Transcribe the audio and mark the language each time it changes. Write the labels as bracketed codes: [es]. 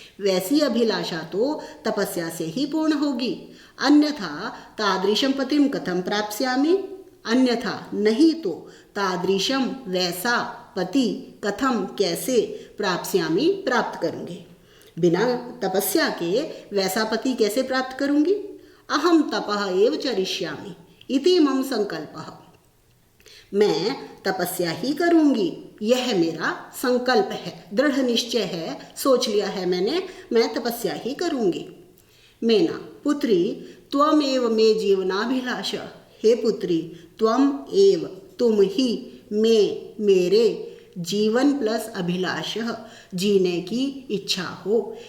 [hi] वैसी अभिलाषा तो तपस्या से ही पूर्ण होगी। [sa] अन्यथा तादृशम पतिम कथम प्राप्स्यामि। [hi] अन्यथा नहीं तो तादृशम वैसा पति, कथम कैसे, प्राप्स्यामि प्राप्त करूँगी। बिना तपस्या के वैसा पति कैसे प्राप्त करूँगी? [sa] अहम तपः एव चरिष्यामि इति मम संकल्पः। [hi] मैं तपस्या ही करूँगी, यह मेरा संकल्प है, दृढ़ निश्चय है, सोच लिया है मैंने, मैं तपस्या ही करूँगी। [sa] मेना, पुत्री त्वम एव मे जीवनाभिलाष। [hi] हे पुत्री, त्वम एव, तुम ही, में, मेरे, जीवन प्लस अभिलाष, जीने की इच्छा हो।